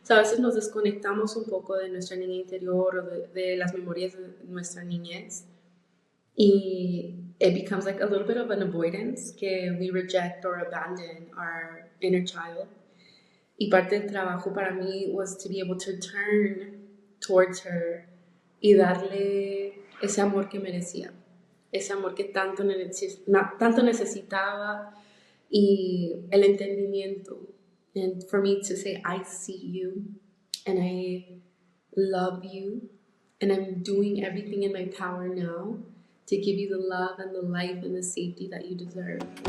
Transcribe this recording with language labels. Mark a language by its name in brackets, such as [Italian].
[Spanish] So, a veces nos desconectamos un poco de nuestra niña interior o de las memorias de nuestra niñez. [English] Y it becomes like a little bit of an avoidance, que we reject or abandon our inner child. [Spanish] Y parte del trabajo para mí [English] was to be able to turn towards her [Spanish] y darle ese amor que merecía, ese amor que tanto necesitaba y el entendimiento. [English] And for me to say, I see you and I love you and I'm doing everything in my power now to give you the love and the life and the safety that you deserve.